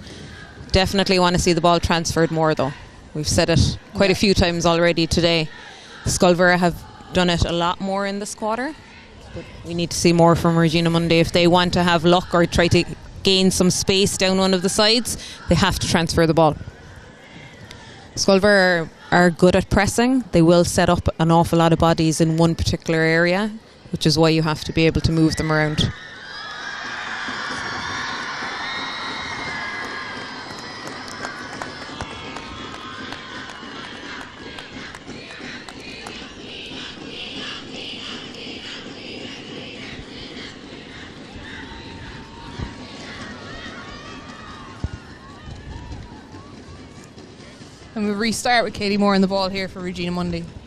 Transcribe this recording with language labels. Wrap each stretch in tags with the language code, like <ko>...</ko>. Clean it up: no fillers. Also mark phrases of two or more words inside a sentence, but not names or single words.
<en>Definitely want to see the ball transferred more though. We've said it quite a few times already today. Scoil Mhuire have done it a lot more in this quarter, but we need to see more from Regina Mundi. If they want to have luck or try to gain some space down one of the sides, they have to transfer the ball. Scoil Mhuire are good at pressing. They will set up an awful lot of bodies in one particular area, which is why you have to be able to move them around. And we'll restart with Katie Moore on the ball here for Regina Mundi.</en>